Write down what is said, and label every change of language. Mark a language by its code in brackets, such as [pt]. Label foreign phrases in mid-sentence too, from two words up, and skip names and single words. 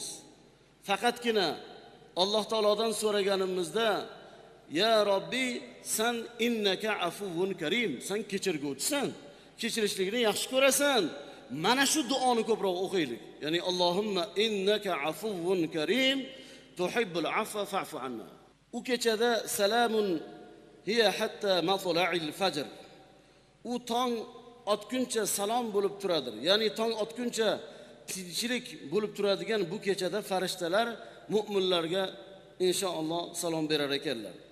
[uz] Faqatgina Alloh taolodan so'raganimizda ya Robbi sen [ar] إنك عفو كريم, [uz] sen kechirguvchisan, kechirishlikni yaxshi ko'rasan. Mana shu duoni ko'proq o'qiylik. [ar] يعني اللهم إنك عفو كريم تحب العفو فاعف عنا. [uz] U kechada [ar] سلام هي حتى مطلع الفجر. [uz] U tong otguncha salom bo'lib turadir. Ya'ni tong otguncha tinchlik bo'lib turadigan bu kechada farishtalar mu'minlarga inshaalloh salom berar ekanlar.